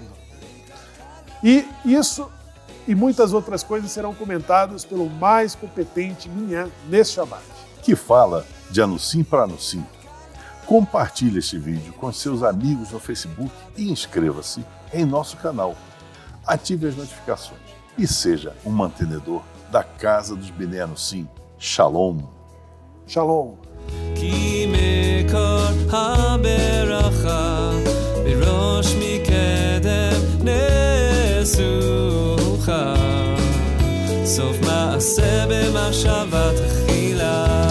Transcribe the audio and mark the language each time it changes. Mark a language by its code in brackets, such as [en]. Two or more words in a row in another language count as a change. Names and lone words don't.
[pt] E isso e muitas outras coisas serão comentadas pelo mais competente Minyan nesse Shabbat. Que fala de Anusim para Anusim. Compartilhe este vídeo com seus amigos no Facebook e inscreva-se em nosso canal. Ative as notificações e seja um mantenedor da Casa dos Bnei Anusim. Shalom. Shalom. [he] כי מקור הברכה בראש מקדם נסוכה סוף מעשה במחשבה תחילה